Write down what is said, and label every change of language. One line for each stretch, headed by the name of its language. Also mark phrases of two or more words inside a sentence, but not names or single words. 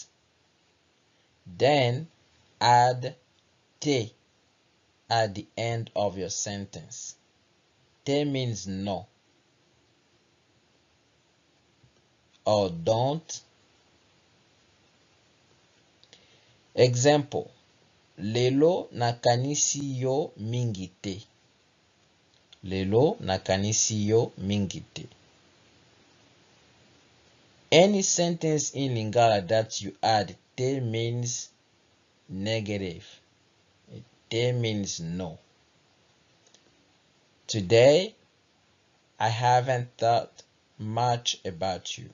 English: Then add te at the end of your sentence. Te means no or don't. Example:
Lingala: lelo nakanisi yo mingi te. Lelo nakanisi yo mingi te.
English: Any sentence in Lingala that you add te means negative. Te means no. Today, I haven't thought much about you.